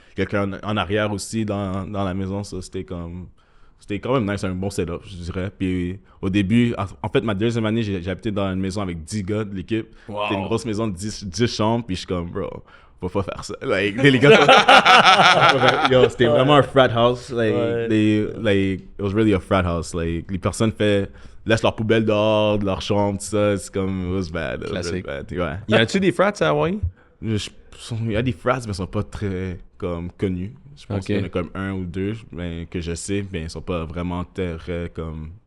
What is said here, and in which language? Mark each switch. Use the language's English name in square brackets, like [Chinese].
[French] Quelqu'un en arrière aussi dans la maison. So, c'était quand même nice, un bon setup, je dirais. Puis au début, en fait, ma deuxième année, j'ai habité dans une maison avec 10 gars de l'équipe. Wow. C'était une grosse maison de 10 chambres. Puis je suis comme, bro, faut pas faire ça. Like, les gars, yo, c'était vraiment un frat house. [English] It was really a frat house. [French] Like, les personnes laissent leur poubelle dehors de leur chambre, tout ça. [English] C'est comme, it was bad. [French] Classique. Ouais. Y a-tu des frats à Hawaii? Il y a des frats, mais ils sont pas très comme connus. Je pense qu'il y en a comme 1 ou 2 que je sais, mais ils sont pas vraiment très comme...